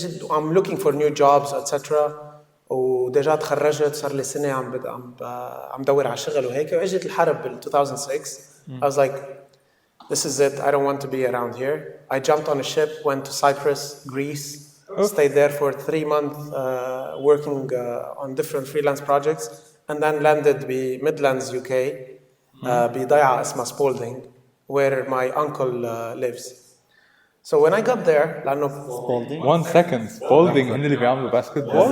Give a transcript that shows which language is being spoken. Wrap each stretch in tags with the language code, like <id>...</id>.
<en>I'm looking for new jobs, etc.</en> <ar>وديجا تخرجت صار لي سنة عم دور على شغل وهيك. وإجت الحرب بال 2006.</ar> <en>I was like, this is it. I don't want to be around here. I jumped on a ship, went to Cyprus, Greece, stayed there for 3 months working on different freelance projects, and then landed in Midlands, UK,</en> <ar>بضيعة اسمها</ar> <en>Spalding. where my uncle lives. So when I got there, لأنه One second,</en> <ar>Spalding هن اللي بيعملوا باسكتبول؟</ar>